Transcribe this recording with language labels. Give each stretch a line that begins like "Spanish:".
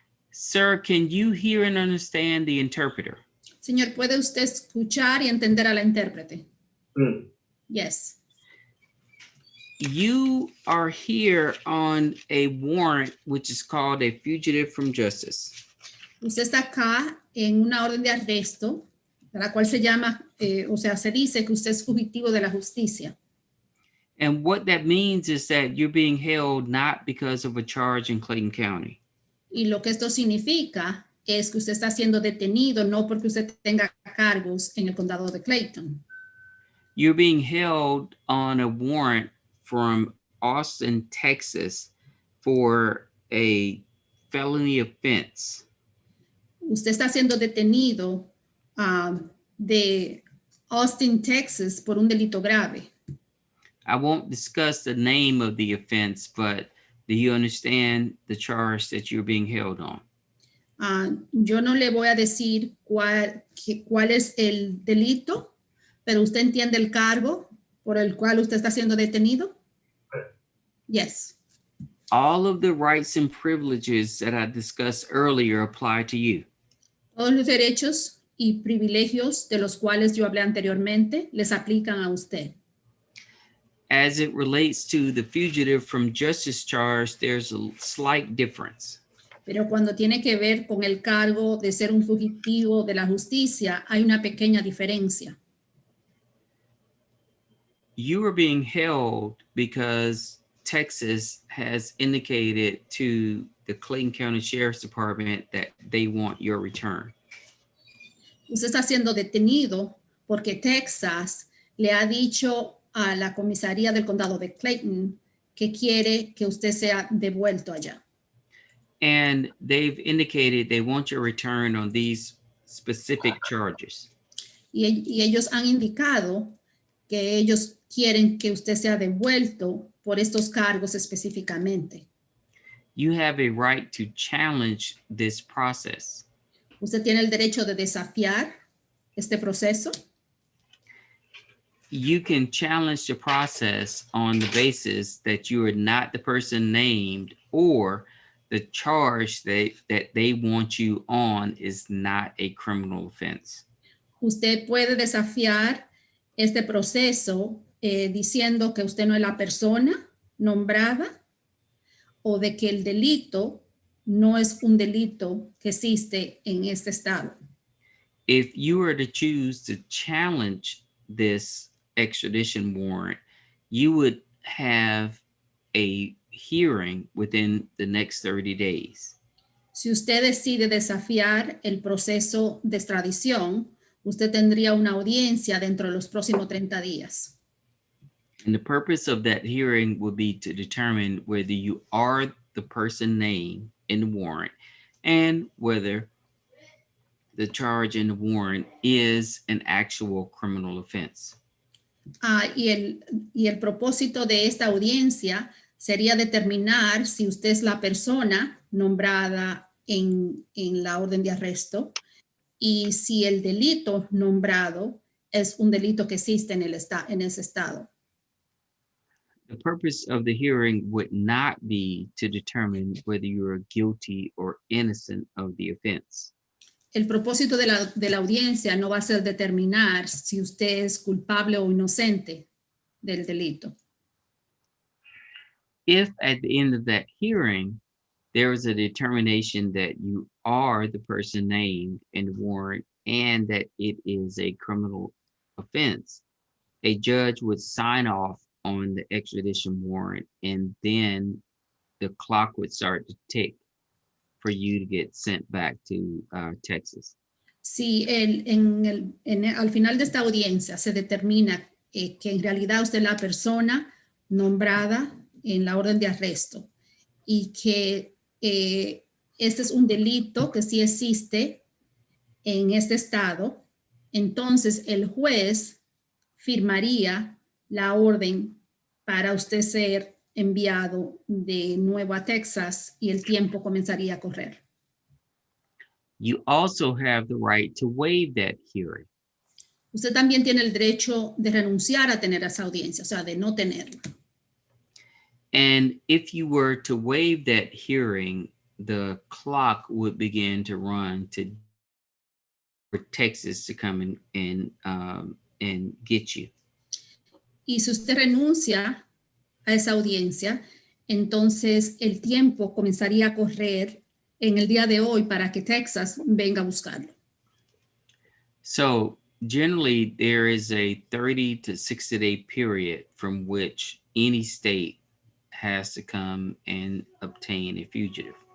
English: Sir, can you hear and understand the interpreter?
Spanish: Señor, ¿puede usted escuchar y entender a la intérprete?
English: Yes. You are here on a warrant which is called a fugitive from justice.
Spanish: Usted está acá en una orden de arresto, la cual se llama, se dice que usted es fugitivo de la justicia.
English: And what that means is that you're being held not because of a charge in Clayton County.
Spanish: Y lo que esto significa es que usted está siendo detenido no porque usted tenga cargos en el condado de Clayton.
English: You're being held on a warrant from Austin, Texas for a felony offense.
Spanish: Usted está siendo detenido de Austin, Texas por un delito grave.
English: I won't discuss the name of the offense, but do you understand the charge that you're being held on?
Spanish: Yo no le voy a decir cuál es el delito, pero usted entiende el cargo por el cual usted está siendo detenido?
English: Yes. All of the rights and privileges that I discussed earlier apply to you.
Spanish: Todos los derechos y privilegios de los cuales yo hablé anteriormente les aplican a usted.
English: As it relates to the fugitive from justice charge, there's a slight difference.
Spanish: Pero cuando tiene que ver con el cargo de ser un fugitivo de la justicia, hay una pequeña diferencia.
English: You are being held because Texas has indicated to the Clayton County Sheriff's Department that they want your return.
Spanish: Usted está siendo detenido porque Texas le ha dicho a la comisaría del condado de Clayton que quiere que usted sea devuelto allá.
English: And they've indicated they want your return on these specific charges.
Spanish: Y ellos han indicado que ellos quieren que usted sea devuelto por estos cargos específicamente.
English: You have a right to challenge this process.
Spanish: Usted tiene el derecho de desafiar este proceso.
English: You can challenge the process on the basis that you are not the person named or the charge that they want you on is not a criminal offense.
Spanish: Usted puede desafiar este proceso diciendo que usted no es la persona nombrada o de que el delito no es un delito que existe en este estado.
English: If you were to choose to challenge this extradition warrant, you would have a hearing within the next 30 days.
Spanish: Si usted decide desafiar el proceso de extradición, usted tendría una audiencia dentro de los próximos 30 días.
English: And the purpose of that hearing would be to determine whether you are the person named in the warrant and whether the charge in the warrant is an actual criminal offense.
Spanish: Y el propósito de esta audiencia sería determinar si usted es la persona nombrada en la orden de arresto y si el delito nombrado es un delito que existe en ese estado.
English: The purpose of the hearing would not be to determine whether you are guilty or innocent of the offense.
Spanish: El propósito de la audiencia no va a ser determinar si usted es culpable o inocente del delito.
English: If at the end of that hearing, there is a determination that you are the person named in the warrant and that it is a criminal offense, a judge would sign off on the extradition warrant and then the clock would start to tick for you to get sent back to Texas.
Spanish: Si al final de esta audiencia se determina que en realidad usted es la persona nombrada en la orden de arresto y que este es un delito que sí existe en este estado, entonces el juez firmaría la orden para usted ser enviado de nuevo a Texas y el tiempo comenzaría a correr.
English: You also have the right to waive that hearing.
Spanish: Usted también tiene el derecho de renunciar a tener esa audiencia, o sea, de no tenerla.
English: And if you were to waive that hearing, the clock would begin to run for Texas to come and get you.
Spanish: Y si usted renuncia a esa audiencia, entonces el tiempo comenzaría a correr en el día de hoy para que Texas venga a buscarlo.
English: So generally, there is a 30 to 60 day period from which any state has to come and obtain a fugitive.